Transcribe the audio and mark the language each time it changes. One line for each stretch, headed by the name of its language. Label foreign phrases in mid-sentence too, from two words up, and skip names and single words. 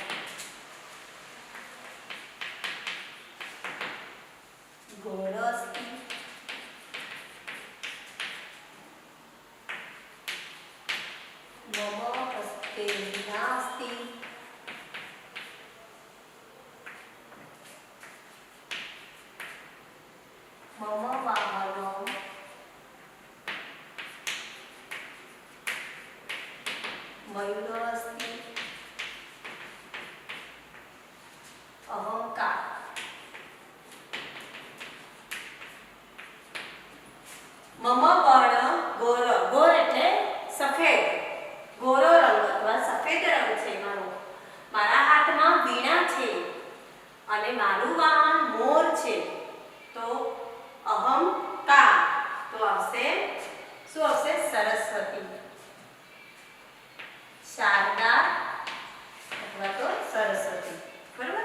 Sanskrit: गोल अस्ति मम हस्ते नास्ति मम वाहनं मयूर अस्ति अहंकार मम वर्ण गोर गोर
Gujarati: એટલે સફેદ ગોરો રંગ અથવા સફેદ રંગ છે મારો મારા હાથમાં વીણા છે અને મારું વાહન મોર છે તો અહંકાર તો આવશે શું આવશે સરસ્વતી શારદા અથવા તો સરસ્વતી બરાબર.